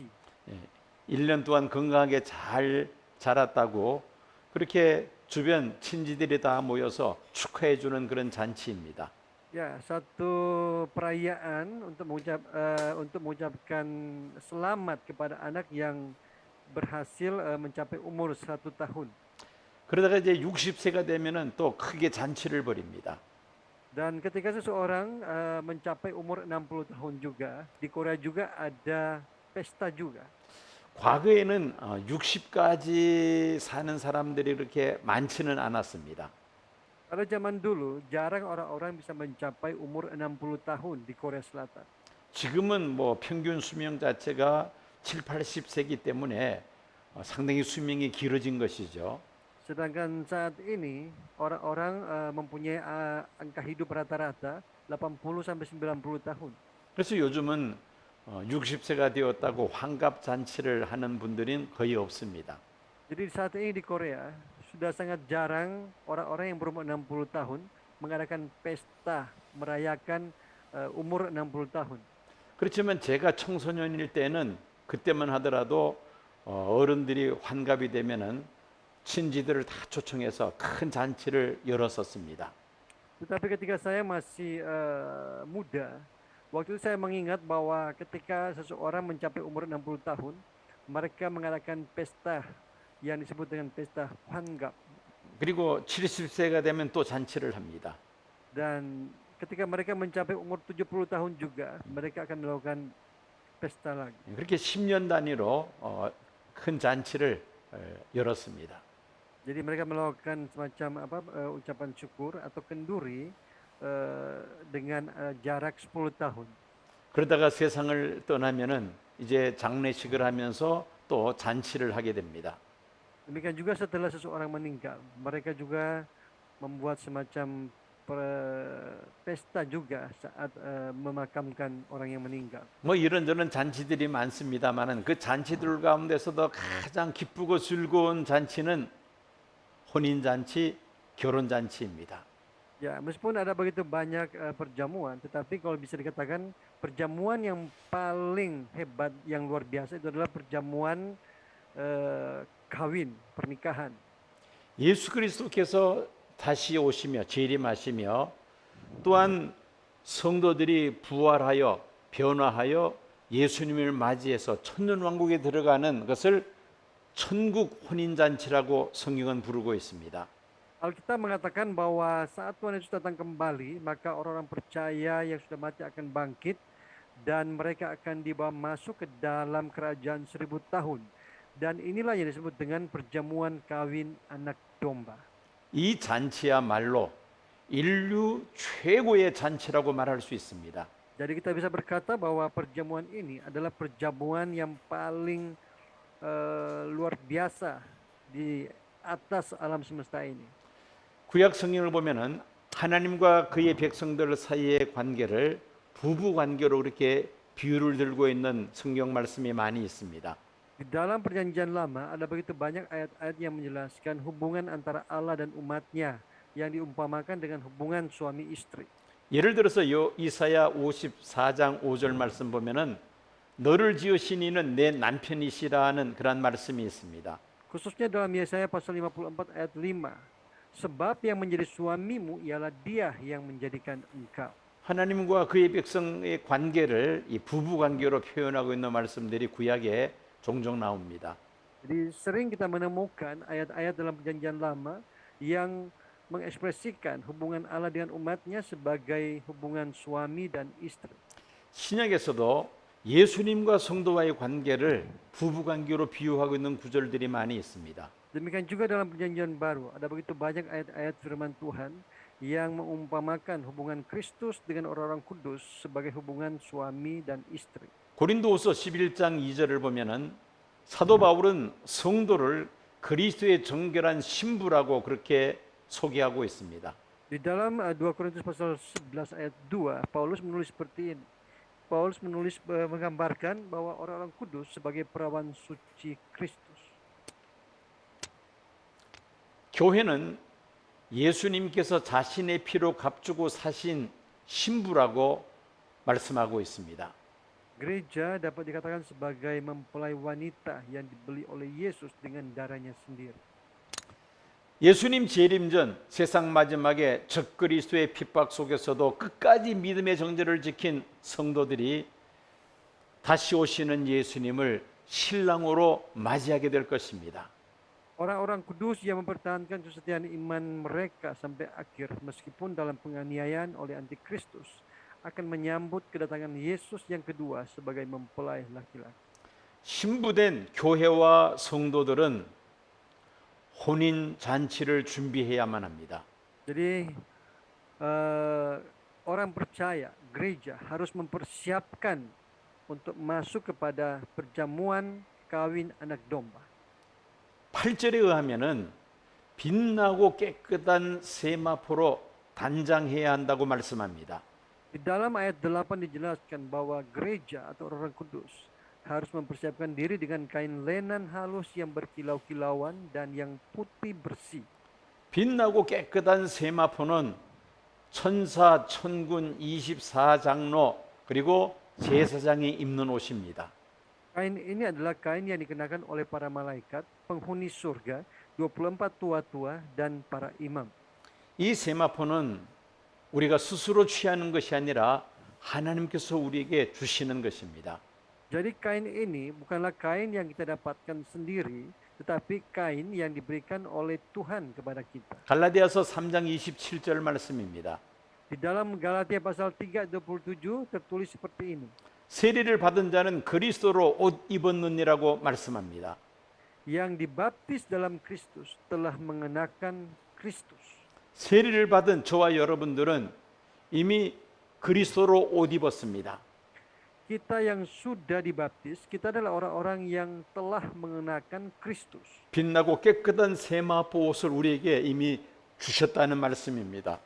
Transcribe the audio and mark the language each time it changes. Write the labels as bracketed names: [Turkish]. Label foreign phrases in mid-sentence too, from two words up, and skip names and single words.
[Korean] 1년 동안 건강하게 잘 자랐다고 그렇게 주변 친지들이 다 모여서 축하해 주는 그런 잔치입니다. [Indonesian] Ya, satu perayaan untuk mengucapkan selamat kepada anak yang berhasil mencapai umur 1 tahun. [Korean] 그러다가 이제 60세가 되면은 또 크게 잔치를 벌입니다. [Indonesian] Dan ketika seseorang mencapai umur 60 tahun juga, di Korea juga ada pesta juga. [Korean] 과거에는 60까지 사는 사람들이 그렇게 많지는 않았습니다. [Indonesian] Pada zaman dulu, jarang orang-orang bisa mencapai umur 60 tahun di Korea Selatan. [Korean] 지금은 뭐 평균 수명 자체가 7, 80세기 때문에 상당히 수명이 길어진 것이죠. [Indonesian] Sedangkan saat ini, orang-orang mempunyai angka hidup rata-rata 80 sampai 90 tahun. [Korean] 그래서 요즘은 60세가 되었다고 환갑 잔치를 하는 분들은 거의 없습니다. [Indonesian] Jadi saat ini di Korea, sudah sangat jarang orang-orang yang berumur 60 tahun mengadakan pesta merayakan umur 60 tahun. [Korean] 그렇지만 제가 청소년일 때는 그때만 하더라도 어른들이 환갑이 되면은 친지들을 다 초청해서 큰 잔치를 열었었습니다. [Indonesian] Tetapi ketika saya masih muda, waktu itu saya mengingat bahwa ketika seseorang mencapai umur 60 tahun, mereka mengadakan pesta yang disebut dengan pesta Hwangap. [Korean] 그리고 70세가 되면 또 잔치를 합니다. [Indonesian] Dan ketika mereka mencapai umur 70 tahun juga, mereka akan melakukan pesta lagi. [Korean] 그렇게 10년 단위로 큰 잔치를 열었습니다. [Indonesian] Jadi mereka melakukan semacam ucapan syukur atau kenduri dengan jarak 10 tahun. [Korean] 그러다가 세상을 떠나면은 이제 장례식을 하면서 또 잔치를 하게 됩니다. [Indonesian] Demikian juga setelah seseorang meninggal, mereka juga membuat semacam pesta juga saat memakamkan orang yang meninggal. [Korean] 뭐 이런저런 잔치들이 많습니다만은 그 잔치들 가운데서도 가장 기쁘고 즐거운 잔치는 혼인 잔치, 결혼 잔치입니다. [Indonesian] Ya, meskipun ada begitu banyak perjamuan, tetapi kalau bisa dikatakan perjamuan yang paling hebat, yang luar biasa itu adalah perjamuan kawin, pernikahan. [Korean] 예수 그리스도께서 다시 오시며 재림하시며 또한 성도들이 부활하여 변화하여 예수님을 맞이해서 천년왕국에 들어가는 것을 천국 혼인잔치라고 성경은 부르고 있습니다. [Indonesian] Alkitab mengatakan bahwa saat Tuhan Yesus datang kembali, maka orang-orang percaya yang sudah mati akan bangkit dan mereka akan dibawa masuk ke dalam kerajaan 1000 tahun. Dan inilah yang disebut dengan perjamuan kawin anak domba. [Korean] 이 잔치야말로 인류 최고의 잔치라고 말할 수 있습니다. [Indonesian] Jadi kita bisa berkata bahwa perjamuan ini adalah perjamuan yang paling luar biasa di atas alam semesta ini. [Korean] 구약 성경을 보면은 하나님과 그의 백성들 사이의 관계를 부부 관계로 그렇게 비유를 들고 있는 성경 말씀이 많이 있습니다. [Indonesian] Di dalam perjanjian lama ada begitu banyak ayat-ayat yang menjelaskan hubungan antara Allah dan umatnya yang diumpamakan dengan hubungan suami istri. [Korean] 예를 들어서 이사야 54장 5절 말씀 보면은 너를 지으신 이는 내 남편이시라는 그런 말씀이 있습니다. [Indonesian] Khususnya dalam Yesaya pasal 54 ayat 5. Sebab yang menjadi suamimu ialah dia yang menjadikan engkau. [Korean] 하나님과 그의 백성의 관계를 이 부부 관계로 표현하고 있는 말씀들이 구약에 종종 나옵니다. [Indonesian] Jadi sering kita menemukan ayat-ayat dalam perjanjian lama yang mengekspresikan hubungan Allah dengan umatnya sebagai hubungan suami dan istri. [Korean] 신약에서도 예수님과 성도와의 관계를 부부 관계로 비유하고 있는 구절들이 많이 있습니다. [Indonesian] Demikian juga dalam perjanjian baru ada begitu banyak ayat-ayat firman Tuhan yang mengumpamakan hubungan Kristus dengan orang-orang kudus sebagai hubungan suami dan istri. [Korean] 고린도후서 11장 2절을 보면은 사도 바울은 성도를 그리스도의 정결한 신부라고 그렇게 소개하고 있습니다. [Indonesian] Di dalam 2 Korintus pasal 11 ayat 2, Paulus menulis seperti ini. Paulus menulis menggambarkan bahwa orang-orang kudus sebagai perawan suci Kristus. [Korean] 교회는 예수님께서 자신의 피로 값주고 사신 신부라고 말씀하고 있습니다. [Indonesian] Gereja dapat dikatakan sebagai mempelai wanita yang dibeli oleh Yesus dengan darahnya sendiri. [Korean] 예수님 재림 전 세상 마지막에 적그리스도의 핍박 속에서도 끝까지 믿음의 정절을 지킨 성도들이 다시 오시는 예수님을 신랑으로 맞이하게 될 것입니다. [Indonesian] Orang-orang kudus yang mempertahankan kesetiaan iman mereka sampai akhir meskipun dalam penganiayaan oleh antikristus akan menyambut kedatangan Yesus yang kedua sebagai mempelai laki-laki. [Korean] 신부된 교회와 성도들은 혼인 잔치를 준비해야만 합니다. [Indonesian] Jadi orang percaya, gereja harus mempersiapkan untuk masuk kepada perjamuan kawin anak domba. [Korean] 8절에 의하면은 빛나고 깨끗한 세마포로 단장해야 한다고 말씀합니다. [Indonesian] Di dalam ayat 8 dijelaskan bahwa gereja atau orang kudus harus mempersiapkan diri dengan kain lenan halus yang berkilau-kilauan dan yang putih bersih. [Korean] 빛나고 깨끗한 세마포는 천사, 천군, 24장로 그리고 제사장이 입는 옷입니다. [Indonesian] Kain ini adalah kain yang dikenakan oleh para malaikat, penghuni surga, 24 tua-tua, dan para imam. [Korean] 이 세마포는 우리가 스스로 취하는 것이 아니라 하나님께서 우리에게 주시는 것입니다. [Indonesian] Jadi kain ini bukanlah kain yang kita dapatkan sendiri, tetapi kain yang diberikan oleh Tuhan kepada kita. [Korean] 갈라디아서 3장 27절 말씀입니다. [Indonesian] Di dalam Galatia pasal 3:27 tertulis seperti ini. [Korean] 세리를 받은 자는 그리스도로 옷 입었느니라고 말씀합니다. [Indonesian] Yang dibaptis dalam Kristus telah mengenakan Kristus. [Korean] 세리를 받은 저와 여러분들은 이미 그리스도로 옷 입었습니다. [Indonesian] Kita yang sudah dibaptis, kita adalah orang-orang yang telah mengenakan Kristus. [Korean] 빛나고 깨끗한 세마포 옷을 우리에게 이미 주셨다는 말씀입니다.